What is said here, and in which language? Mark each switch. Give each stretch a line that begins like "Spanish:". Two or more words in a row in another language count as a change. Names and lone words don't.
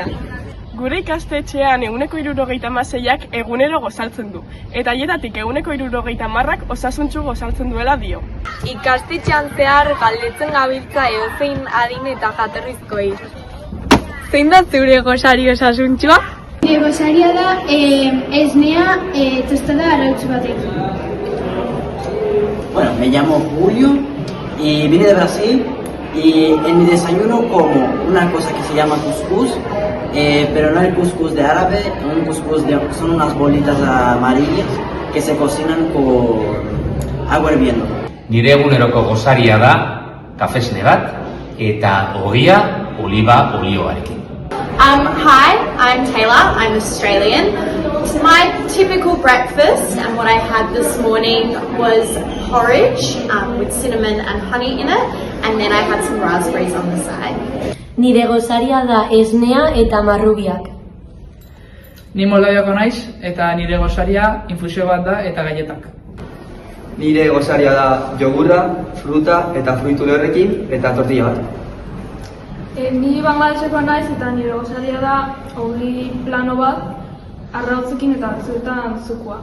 Basque: Gure ikastetxean 76ak egunero gozaltzen du, eta haietatik 70ak osasuntsu gozaltzen duela dio. Ikastetxean zehar galdetzen gabiltza edozein adin eta jatorrizkoei. Zein da zure gosari osasuntsua? Nire gosaria da esnea tostada arautsu batekin.
Spanish: Bueno, me llamo Julio y vine de Brasil y en mi desayuno como una cosa que se llama cuscús, pero no el cuscús de árabe, un cuscús son unas bolitas amarillas que se cocinan con agua hirviendo.
Basque: Nire eguneroko gosaria da kafesne bat eta ogia oliba olioarekin.
English: Hi, I'm Taylor, I'm Australian. So my typical breakfast and what I had this morning was porridge with cinnamon and honey in it, and then I had some raspberries on the side.
Basque: Nire gosaria da esnea eta marrubiak. Ni Moldaviako naiz eta nire gosaria infusio bat da eta galletak. Nire gosaria da jogurra, fruta eta fruitu lehorrekin eta tortilla bat. Ni Bangladeseko naiz eta nire gosaria da ogi plano bat, arrautzekin eta batzuetan zukua.